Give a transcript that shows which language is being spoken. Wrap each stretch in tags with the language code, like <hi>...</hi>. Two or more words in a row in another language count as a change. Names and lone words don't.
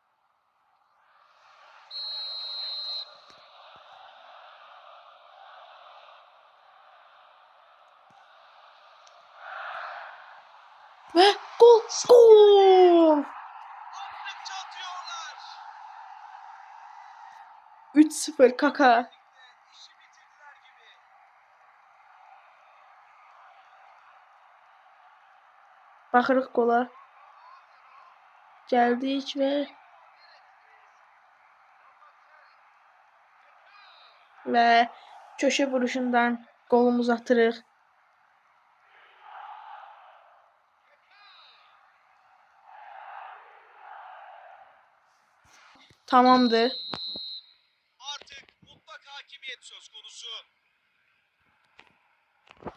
<az>Və gol. Gol.</az> <tr>Attıkça atıyorlar. 3-0 Kaka. İşi bitirdiler gibi.</tr> <az>Baxırıq qola. Gəldik və köşə vuruşundan qolumuzu atırıq. Tamamdır.</az> <tr>Artık mutlak hakimiyet söz konusu.</tr>